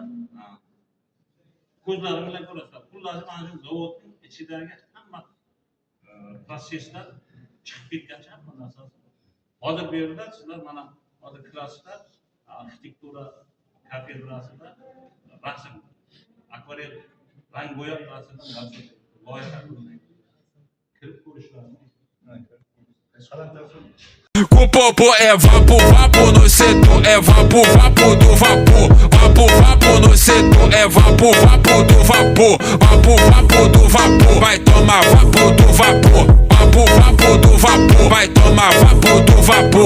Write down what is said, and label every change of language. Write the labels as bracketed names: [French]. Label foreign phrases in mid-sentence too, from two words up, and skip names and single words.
[Uzbek] Ko'zlarim bilan ko'rasizlar. Xullas, mana shu zavodning ichidagi hamma proseslar chiqib ketgancha hamma narsasi. Hozir bu yerda sizlar mana hozir klassda arxitektura kafedrasida rasm, akvarel, rang bo'yab rasmdan loyiha kirib ko'rishlarini. [Portuguese] Com popo é vapo, vapo no setor é vapo, vapo do vapor, vapo, vapo no setor é vapo, vapo do vapor, vapo, vapo do vapor, vai tomar vapo do vapor, vapo, vapo do vapor, vai tomar vapo do vapor.